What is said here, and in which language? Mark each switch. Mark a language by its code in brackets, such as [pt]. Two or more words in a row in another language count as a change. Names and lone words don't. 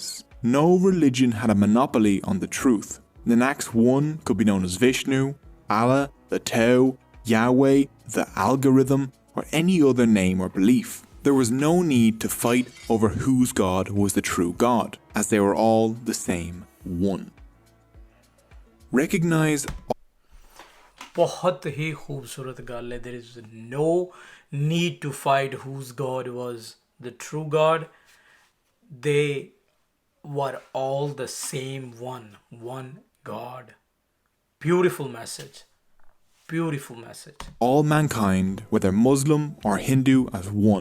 [en] No religion had a monopoly on the truth. Nanak's one could be known as Vishnu, Allah, the Tao, Yahweh, the algorithm, or any other name or belief. There was no need to fight over whose God was the true God, as they were all the same one. Recognize. [pa] ਬਹੁਤ ਹੀ ਖ਼ੂਬਸੂਰਤ ਗੱਲ ਹੈ. [en] There is no need to fight whose God was the true God. They were all the same one God. Beautiful message. Beautiful message. All mankind, whether Muslim or Hindu, as one.